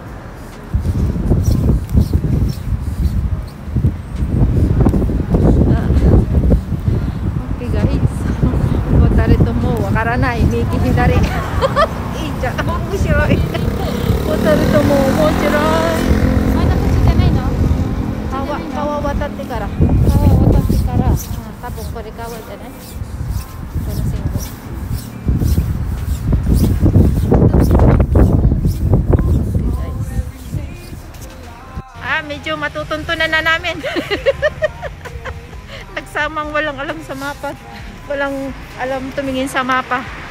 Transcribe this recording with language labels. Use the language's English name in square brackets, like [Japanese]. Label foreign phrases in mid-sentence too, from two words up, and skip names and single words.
[Japanese] 誰ともわからない右左いいじゃん面白い誰とも面白いまだこっちじゃないの？川渡ってから多分これ川じゃないこの信号 [Filipino] medyo matutuntunan na namin nagsamang walang alam sa mapa walang alam tumingin sa mapa.